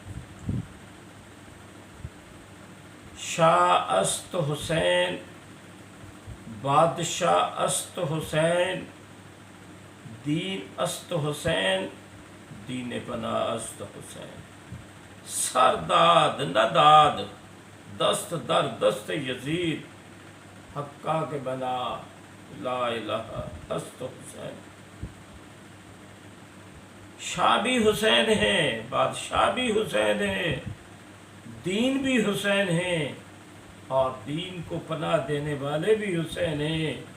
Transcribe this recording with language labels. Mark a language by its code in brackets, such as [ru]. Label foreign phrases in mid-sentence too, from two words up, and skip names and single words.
[fa] شاہ است حسین، بادشاہ است حسین، دین است حسین، دین پناہ است حسین، سرداد نداد دست در دست یزید، حقا کے بنا لا الہ است حسین۔ [ur] شاہ بھی حسین ہیں، بادشاہ بھی حسین ہیں، دین بھی حسین ہیں، اور دین کو پناہ دینے والے بھی حسین ہیں۔